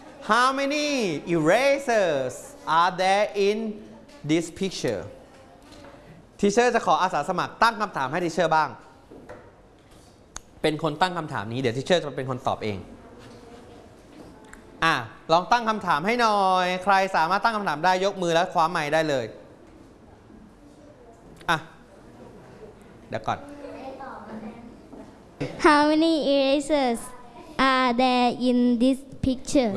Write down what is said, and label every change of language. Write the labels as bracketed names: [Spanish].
[English] How many erasers are there in this picture? [Thai] ทีเชอร์จะขออาสาสมัครตั้งคำถามให้ทีเชอร์บ้างเป็นคนตั้งคำถามนี้เดี๋ยวทีเชอร์จะเป็นคนตอบเองลองตั้งคำถามให้หน่อยใครสามารถตั้งคำถามได้ยกมือแล้วคว้าไมค์ได้เลยเดี๋ยวก่อน [English] How many erasers are there in this picture?